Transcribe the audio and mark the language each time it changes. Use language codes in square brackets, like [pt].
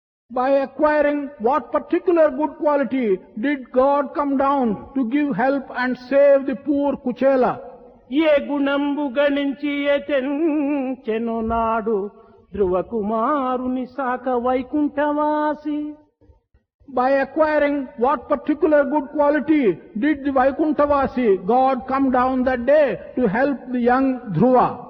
[en] By acquiring what particular good quality did God come down to give help and save the poor Kuchela? [te] ఏ గుణంబు గణించి ఏ తెంచెనో నాడు, ధ్రువ కుమారుని సాక వైకుంఠవాసి. [en] By acquiring what particular good quality did the Vaikunthavasi God come down that day to help the young Dhruva?